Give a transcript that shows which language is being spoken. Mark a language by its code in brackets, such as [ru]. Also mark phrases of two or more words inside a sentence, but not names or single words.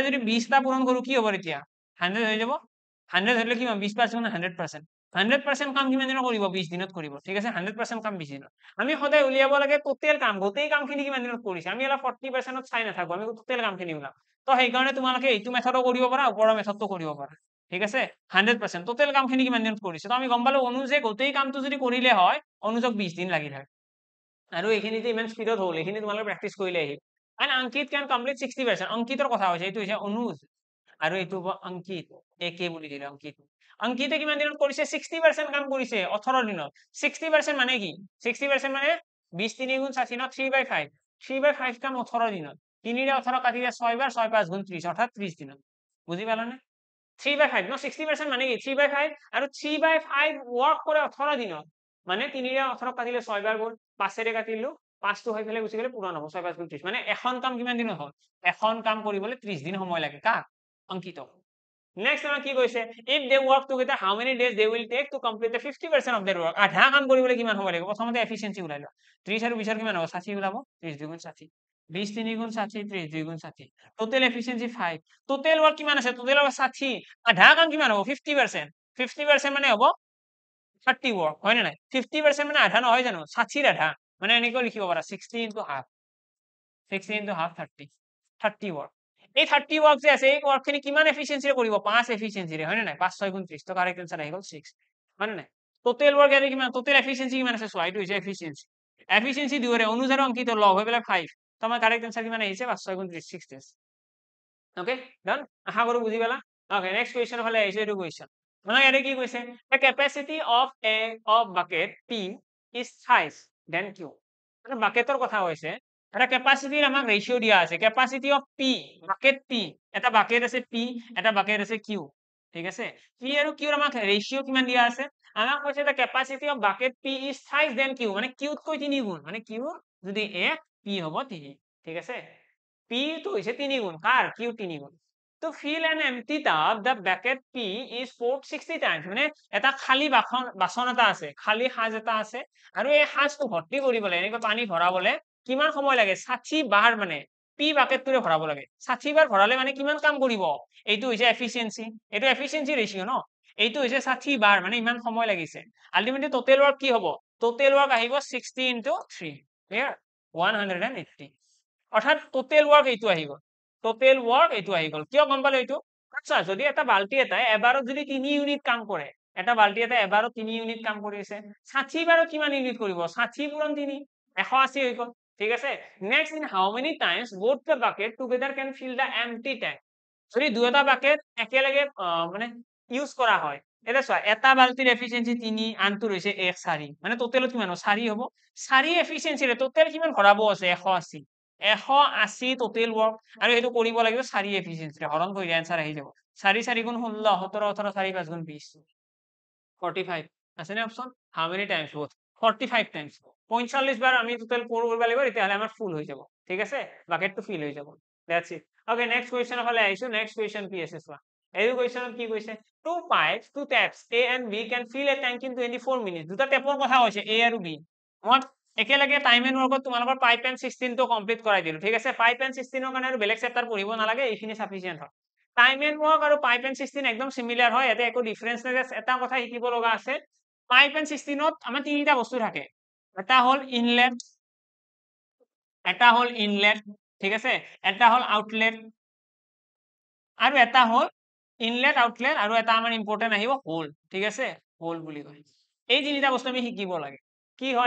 [as] যদি 20 টা পূৰণ কৰো কি হ'ব এতিয়া 100 হৈ যাব 100 হলে কি হ'ব 20% 100% 100% কাম কিমান দিনত কৰিব 20 দিনত কৰিব ঠিক আছে 100% কাম 20 দিনত আমি সদায় উলিয়াব লাগে টোটেল কাম গোটেই কামখিনি কিমান দিনত কৰিছে আমি এলা 40% ত চাই নাথাকো আমি টোটেল কামখিনি উলাম তো সেইকাৰণে তোমালোকে এইটো মেথডো কৰিব পাৰা ওপৰৰ মেথডটো কৰিব পাৰা ঠিক আছে 100% টোটেল কামখিনি কিমান দিনত কৰিছে তো আমি গম পালো অনুজে গোটেই কামটো যদি কৰিলে হয় অনুজক 20 দিন লাগি থাকে আৰু এইখিনি যে ইমান স্পিডত হ'ল এইখিনি তোমালোকে প্ৰেক্টিস কৰিলে আহিল [en] and Ankit can complete 60% [as] অংকিতৰ কথা হৈছে এইটো হৈছে অনুজ আৰু এইটো অংকিত একে বুলি দিলে অংকিত অংকিতে কিমান দিনত কৰিছে 60% কাম কৰিছে 18 দিনত 60% মানে কি 60% মানে 20 3 গুণ 60 ন 3/5 3/5 কাম 18 দিনত 3 ৰে 18 কাটি দিয়ে 6 বাৰ 6 5 গুণ 30 অৰ্থাৎ 30 দিনত বুজি পালানে 3/5 ন 60% মানে কি 3/5 আৰু 3/5 ওয়ার্ক কৰে 18 দিনত মানে 3 ৰে 18 কাটিলে 6 বাৰ গুণ 5 ৰে কাটিলো 5 টো হৈ ফেলে গুছি গলে পূৰণ হ'ব 6 5 গুণ 30 মানে এখন কাম কিমান দিনত হ'ল এখন কাম কৰিবলৈ 30 দিন সময় লাগে কাক অংকিত নেক্সট আমাৰ কি কৈছে [en] if they work together how many days they will take to complete the 50% of their work [as] আধা কাম কৰিবলৈ কিমান সময় লাগিব প্ৰথমতে এফিচিয়েন্সি ওলাই লও 30 আৰু 20 কিমান হ'ব 60 ওলাব 30 2 গুণ 60 20 3 গুণ 60 30 2 গুণ 60 [en] total efficiency [as] 5 [en] total work [as] কিমান আছে [en] total work [as] 60 আধা কাম কিমান হ'ব 50% 50% মানে হ'ব 30 ওয়ার্ক হয় না নাই 50% মানে আধা নহয় জানো 60 ৰ আধা মানে এনেকৈ লিখিব পাৰা [en] 60 into half 60 into half [as] 30 ওয়ার্ক এই 30 ওয়ার্ক যে আছে এই ওয়ার্কখিনি কিমান এফিচিয়েন্সিৰে কৰিব 5 এফিচিয়েন্সিৰে হয় না নাই 5 6 গুণ 30 তো [en] correct answer [as] আহি গল 6 হয় না নাই [en] total work [as] এনে কিমান [en] total efficiency [as] কিমান আছে সোয়া এইটো হৈছে এফিচিয়েন্সি এফিচিয়েন্সি দুৰে অনুজ আৰু অংকিত লগ হৈ পেলাই 5 তো আমাৰ [en] correct answer [as] কিমান আহিছে 5 6 গুণ 30 6 days [en] okay done [as] আশা কৰো বুজি পালা [en] okay next question [as] হলে আহিছে এইটো কোৱেশ্চন মানে ইয়াতে কি কৈছে [en] the capacity of bucket p is thrice [as] than q মানে বাকেটৰ কথা হৈছে এটা ক্যাপাসিটিৰ আমাক ৰেশিও দিয়া আছে [en] capacity of p [as] বাকেট p এটা বাকেট আছে p এটা বাকেট আছে q ঠিক আছে p আৰু q ৰ আমাক ৰেশিও কিমান দিয়া আছে আমাক কৈছে [en] the capacity of bucket p is thrice than q [as] মানে q তকৈ 3 গুণ মানে q যদি 1 p হ'ব 3 ঠিক আছে p তো হৈছে 3 গুণ কাৰ q 3 গুণ [en] to fill an empty tub the bucket p is poured 60 times [as] মানে এটা খালি বাসন এটা আছে খালি সাজ এটা আছে আৰু এই সাজটো ভৰ্তি কৰিবলৈ এনেকৈ পানী ভৰাবলৈ কিমান সময় লাগে 60 বাৰ মানে p বাকেটটোৰে ভৰাব লাগে 60 বাৰ ভৰালে মানে কিমান কাম কৰিব এইটো হৈছে এফিচিয়েন্সি এইটো [en] efficiency ratio [as] ন এইটো হৈছে 60 বাৰ মানে ইমান সময় লাগিছে [en] ultimately total work [as] কি হ'ব [en] total work [as] আহিব [en] 60 into 3 [as] ক্লিয়াৰ 180 অৰ্থাৎ [en] total work [as] এইটো আহিব [en] total work [as] এইটো আহি গল কিয় গম পালো এইটো আচ্ছা যদি এটা বালতি এটা এবাৰত যদি 3 ইউনিট কাম কৰে এটা বালতি এটা এবাৰত 3 ইউনিট কাম কৰিছে 60 বাৰত কিমান ইউনিট কৰিব 60 পূৰণ 3 180 হৈ গল ঠিক আছে [en] next in how many times both the bucket together can fill the empty tank [as] যদি দুটা বাকেট একেলগে মানে ইউজ কৰা হয় এটা চোৱা এটা বালতিৰ এফিচিয়েন্সি 3 আনটো হৈছে 1 4 মানে টোটালত কিমান হ'ব 4 হ'ব 4 এফিচিয়েন্সিৰে টোটাল কিমান ভৰাব আছে 180 180 [en] total work [as] আৰু এইটো কৰিব লাগিব 4 এফিচিয়েন্সি হৰণ কৰি आंसर আহি যাব 4 4 গুণ 16 17 18 4 5 গুণ 20 45 আছে নে অপচন [en] how many times both [as] 45 টাইমস 45 বাৰ আমি [en] total pour [as] কৰিব লাগিব তেতিয়া হলে আমাৰ ফুল হৈ যাব ঠিক আছে বাকেটটো ফিল হৈ যাব [en] that's it okay next question [as] হলে আইছো নেক্সট কোৱেশ্চন কি আছে চোৱা এই কোৱেশ্চনত কি কৈছে [en] two taps a and b can fill a tank in 24 minutes [as] দুটা টেপৰ কথা কৈছে a আৰু b মই একেলগে [en] time and work [as] তোমালোকৰ [en] pipe and [as] 16 টো কমপ্লিট কৰাই দিলো ঠিক আছে [en] pipe and [as] 16 ৰ কাৰণে আৰু বেলেগ চেপ্টাৰ পঢ়িব নালাগে এইখিনি সাফিসিয়েন্ট হয় [en] time and work [as] আৰু [en] pipe and [as] 16 একদম সিমিলার হয় এতে একো ডিফারেন্স নাই এটা কথা শিকিব লগা আছে [en] pipe and [as] 16 ত আমাৰ তিনিটা বস্তু থাকে এটা হল ইনলেট ঠিক আছে এটা হল আউটলেট আৰু এটা হল ইনলেট আউটলেট আৰু এটা আমাৰ ইম্পৰ্টেন্ট আহিব হোল ঠিক আছে হোল বুলি কয় এই তিনিটা বস্তু আমি শিকিব লাগে কি হয়